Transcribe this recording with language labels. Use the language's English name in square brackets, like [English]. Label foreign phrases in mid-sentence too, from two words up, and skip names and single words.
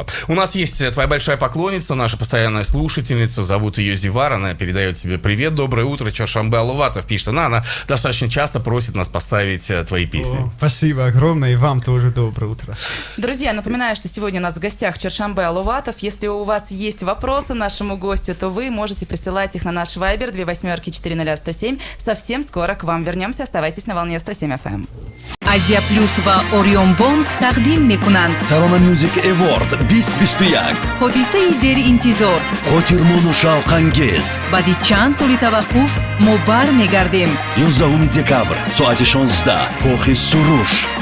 [Russian] У нас есть твоя большая поклонница, наша постоянная слушательница, зовут ее Зивар, она передает тебе привет, доброе утро, Чоршанбе Аловатов, пишет она достаточно часто просит нас поставить твои песни. Спасибо огромное, и вам тоже доброе утро. Друзья, напоминаю, что сегодня у нас в гостях Чоршанбе Аловатов. Если у вас есть вопросы нашему гостю, то вы можете присылать их на наш Viber 28-40-107. Совсем скоро к вам вернемся. Оставайтесь на волне 107 FM. [Tajik] Азия Плюс ва Орион Бонг тақдим мекунанд Tarona Music Award 2021 ҳодисаи деринтизор хотирмону шавқангез баъди чанд соли таваққуф мо бармегардем 11 декабр соати 16 кохи Суруш.